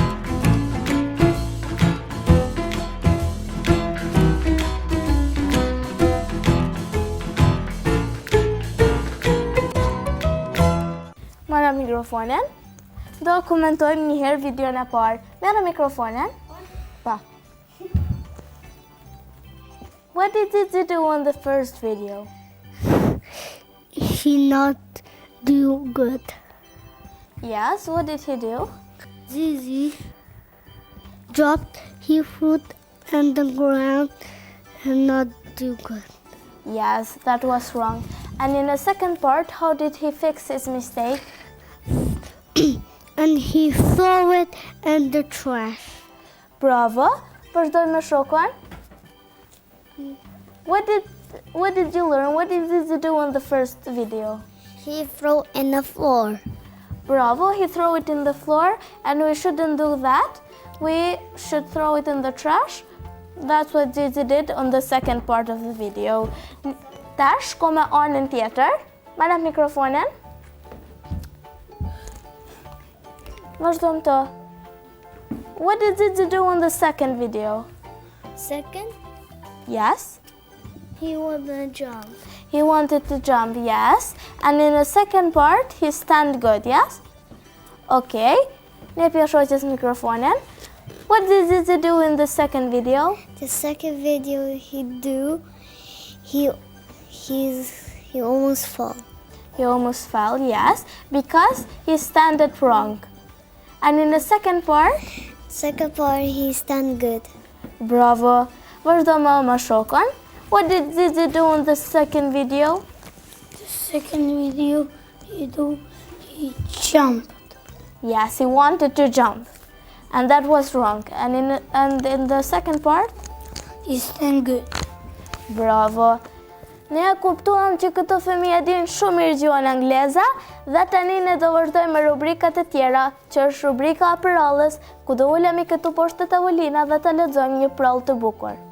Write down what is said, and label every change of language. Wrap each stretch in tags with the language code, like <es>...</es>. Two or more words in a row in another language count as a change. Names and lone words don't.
<sq>Marra mikrofonin. Do komentojmë njëherë videon e parë. Merra mikrofonin. Pa.</sq> <en>What did Zizi do on the first video? He not do good. Yes, what did he do? Zizi dropped his foot on the ground and not do good. Yes, that was wrong. And in the second part, how did he fix his mistake? And he threw it in the trash.</en> <sq>Bravo. Vazhdoj me shokon.</sq> <en>What did you learn? What did Zizi do on the first video? He threw in the floor. Bravo, he threw it in the floor, and we shouldn't do that. We should throw it in the trash. That's what Zizi did on the second part of the video.</en> <sq>Tash, ko me anën tjetër. Marrë mikrofonin. Vazhdojmë të.</sq> <en>What did Zizi do on the second video? Second, Yes. he wanted to jump. He wanted to jump, yes. And in the second part, he stand good, yes? Okay.</en> <sq>Nepja shoqës mikrofonin.</sq> <en>What did Zizi do in the second video? The second video he almost fell. He almost fell, yes, because he standed wrong. And in the second part, He stand good.</en> <sq>bravo. Vazhdo me shokon.</sq> <en>What did Zizi do in the second video? The second video he jumped. Yes, he wanted to jump. And that was wrong. And in the second part, He stand good. bravo.</en> <sq>Ne e kuptuam që këto fëmijë din shumë mirë gjuhën angleze dhe tani ne do vazhdojmë me rubrikat e tjera, që është rubrika e prallës, ku do ulemi këtu poshtë të tavolina dhe të lexojmë një prallë të bukur.</sq>